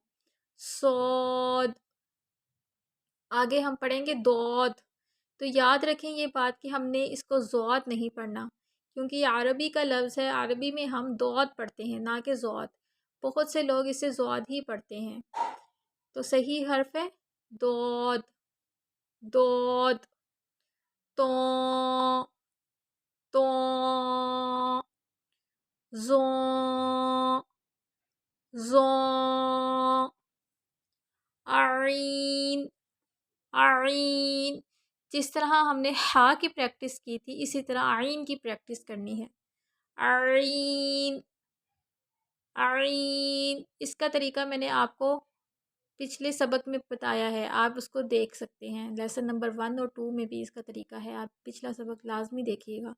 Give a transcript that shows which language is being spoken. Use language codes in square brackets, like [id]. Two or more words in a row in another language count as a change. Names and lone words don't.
[ur] صاد. آگے ہم پڑھیں گے دود. تو یاد رکھیں یہ بات کہ ہم نے اس کو زود نہیں پڑھنا، کیونکہ یہ عربی کا لفظ ہے. عربی میں ہم دود پڑھتے ہیں نہ کہ زود. بہت سے لوگ اسے زود ہی پڑھتے ہیں. تو صحیح حرف ہے دود. دود. تو تو زو زو. عین. عین. جس طرح ہم نے ہا کی پریکٹس کی تھی، اسی طرح عین کی پریکٹس کرنی ہے. عین. عین. اس کا طریقہ میں نے آپ کو پچھلے سبق میں بتایا ہے، آپ اس کو دیکھ سکتے ہیں. [en] lesson number [ur] 1 اور 2 میں بھی اس کا طریقہ ہے، آپ پچھلا سبق لازمی دیکھیے گا.